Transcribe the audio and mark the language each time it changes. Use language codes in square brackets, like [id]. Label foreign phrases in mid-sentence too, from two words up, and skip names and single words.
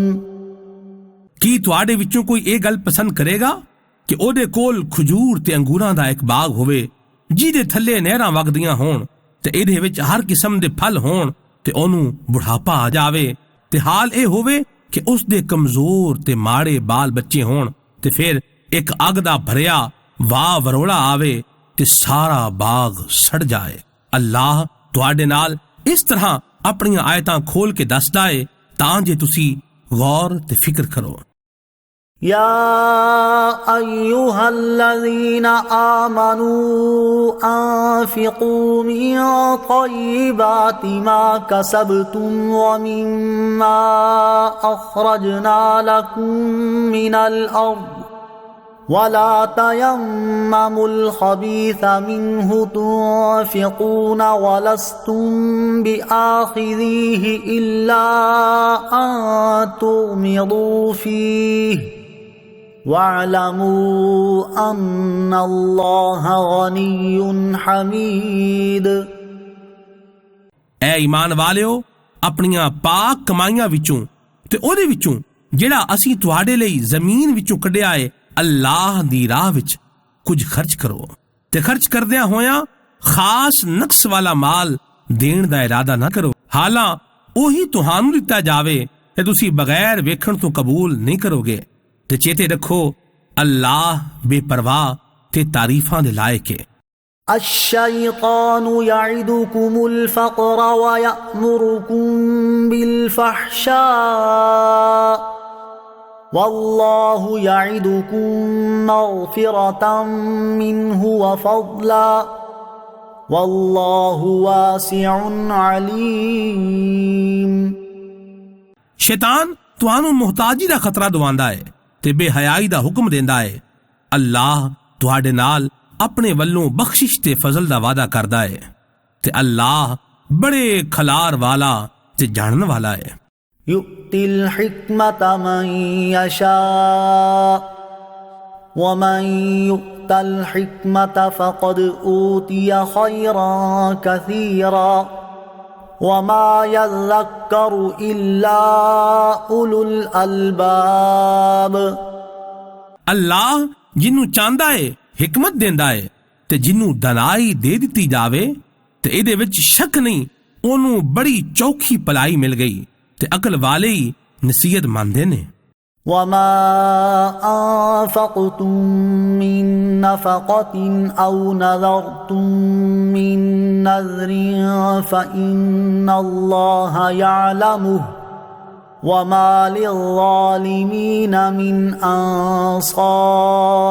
[pa] ਕੀ ਤੁਹਾਡੇ ਵਿੱਚੋਂ ਕੋਈ ਇਹ ਗੱਲ ਪਸੰਦ ਕਰੇਗਾ ਕਿ ਉਹਦੇ ਕੋਲ ਖਜੂਰ ਤੇ ਅੰਗੂਰਾਂ ਦਾ ਇੱਕ ਬਾਗ ਹੋਵੇ ਜਿਹਦੇ ਥੱਲੇ ਨਹਿਰਾਂ ਵਗਦੀਆਂ ਹੋਣ ਤੇ ਇਹਦੇ ਵਿੱਚ ਹਰ ਕਿਸਮ ਦੇ ਫਲ ਹੋਣ ਤੇ ਉਹਨੂੰ ਬੁਢਾਪਾ ਆ ਜਾਵੇ ਤੇ ਹਾਲ ਇਹ ਹੋਵੇ ਕਿ ਉਸ ਦੇ ਕਮਜ਼ੋਰ ਤੇ ਮਾੜੇ ਬਾਲ ਬੱਚੇ ਹੋਣ ਤੇ ਫਿਰ ਇੱਕ ਅੱਗ ਦਾ ਭਰਿਆ ਵਾਹ ਵਰੋਲਾ ਆਵੇ ਤੇ ਸਾਰਾ ਬਾਗ ਸੜ ਜਾਏ। ਅੱਲਾਹ ਤੁਹਾਡੇ ਨਾਲ ਇਸ ਤਰ੍ਹਾਂ ਆਪਣੀਆਂ ਆਇਤਾਂ ਖੋਲ ਕੇ ਦੱਸਦਾ ਏ ਤਾਂ ਜੇ ਤੁਸੀਂ ਗੌਰ ਤੇ ਫਿਕਰ ਕਰੋ। [ar] يا أيها الذين آمنوا أنفقوا من طيبات ما كسبتم ومما أخرجنا لكم من الأرض ولا تيمموا الخبيث منه تنفقون ولستم بآخذيه إلا أن تغمضوا فيه واعلموا أن الله غني حميد۔ [pa] ਐ ਈਮਾਨ ਵਾਲਿਓ, ਆਪਣੀਆਂ ਪਾਕ ਕਮਾਈਆਂ ਵਿੱਚੋਂ ਤੇ ਉਹਦੇ ਵਿੱਚੋਂ ਜਿਹੜਾ ਅਸੀਂ ਤੁਹਾਡੇ ਲਈ ਜ਼ਮੀਨ ਵਿੱਚੋਂ ਕੱਢਿਆ ਏ ਅੱਲਾਹ ਦੀ ਰਾਹ ਵਿੱਚ ਕੁਝ ਖਰਚ ਕਰੋ ਤੇ ਖਰਚ ਕਰਦਿਆਂ ਹੋਇਆਂ ਖਾਸ ਨਕਸ ਵਾਲਾ ਮਾਲ ਦੇਣ ਦਾ ਇਰਾਦਾ ਨਾ ਕਰੋ, ਹਾਲਾਂ ਉਹੀ ਤੁਹਾਨੂੰ ਦਿੱਤਾ ਜਾਵੇ ਤੇ ਤੁਸੀਂ ਬਗੈਰ ਵੇਖਣ ਤੋਂ ਕਬੂਲ ਨਹੀਂ ਕਰੋਗੇ। ਤੇ ਚੇਤੇ ਰੱਖੋ ਅੱਲਾਹ ਬੇਪਰਵਾਹ ਤੇ ਤਾਰੀਫਾਂ ਦੇ ਲਾਇਕ ਹੈ। [ar] الشيطان يعدكم الفقر ويأمركم بالفحشاء والله يعدكم مغفرة منه وفضلا والله واسع عليم۔ [pa] ਸ਼ੈਤਾਨ ਤੁਹਾਨੂੰ ਮੁਹਤਾਜੀ ਦਾ ਖਤਰਾ ਦਵਾਉਂਦਾ ਹੈ ਤੇ ਬੇਹਯਾਈ ਦਾ ਹੁਕਮ ਦਿੰਦਾ ਹੈ। ਅੱਲਾਹ ਤੁਹਾਡੇ ਨਾਲ ਆਪਣੇ ਵੱਲੋਂ ਬਖਸ਼ਿਸ਼ ਤੇ ਫਜ਼ਲ ਦਾ ਵਾਅਦਾ ਕਰਦਾ ਹੈ ਤੇ ਅੱਲਾਹ ਬੜੇ ਖਲਾਰ ਵਾਲਾ ਤੇ ਜਾਣਨ ਵਾਲਾ ਹੈ। [ar] يؤتي الحكمة من يشاء ومن يؤت الحكمة فقد أوتي خيرا كثيرا وما يذكر إلا أولو الألباب۔ [pa] ਅੱਲਾਹ ਜਿਹਨੂੰ ਚਾਹੁੰਦਾ ਏ ਹਿਕਮਤ ਦਿੰਦਾ ਏ ਤੇ ਜਿਹਨੂੰ ਦਨਾਈ ਦੇ ਦਿੱਤੀ ਜਾਵੇ ਤੇ ਇਹਦੇ ਵਿੱਚ ਸ਼ੱਕ ਨਹੀਂ ਉਹਨੂੰ ਬੜੀ ਚੌਖੀ ਭਲਾਈ ਮਿਲ ਗਈ ਤੇ ਅਕਲ ਵਾਲੇ ਹੀ ਨਸੀਹਤ ਮੰਨਦੇ ਨੇ। [ar] وما أنفقتم من نفقة أو نذرتم من نذر فإن الله يعلمه وما للظالمين من أنصار۔